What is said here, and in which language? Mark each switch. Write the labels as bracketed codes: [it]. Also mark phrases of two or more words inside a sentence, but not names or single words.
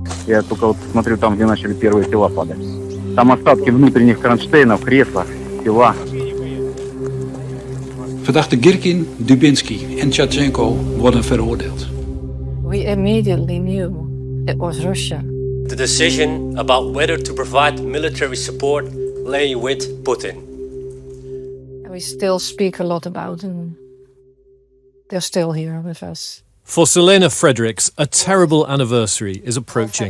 [ru] Я только вот смотрю там, где начали первые тела падать. Там остатки внутренних кронштейнов, кресла, тела. [nl] Verdachte Girkin, Dubinsky en Tjatchenko worden veroordeeld. [en] We immediately knew it was Russia. The decision about whether to provide military support lay with Putin. We still speak a lot about them. They're still here with us. For Selene Fredriksz, a terrible anniversary is approaching.